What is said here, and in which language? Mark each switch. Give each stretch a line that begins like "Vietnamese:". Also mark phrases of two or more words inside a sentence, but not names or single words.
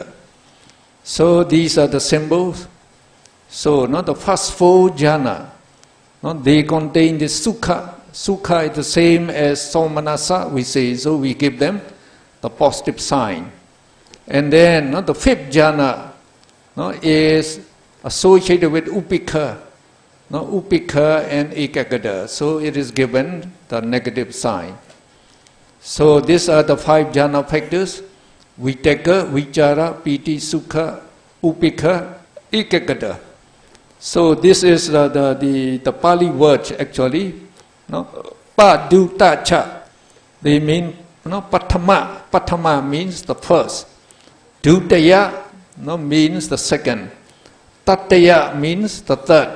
English: So these are the symbols. So, not the first 4 jhana, they contain the sukha. Sukha is the same as somanasa, we say, so we give them the positive sign. And then, the 5th jhana, is associated with upekha, upekha and ekagata. So it is given the negative sign. So these are the 5 jhana factors:
Pali: vitaka, vichara, piti, sukha, upekha, ekagata.
English: So this is the Pali word actually, Padutacha. They mean, Patama. Patama means the first. Dutaya means the second. Tataya means the third.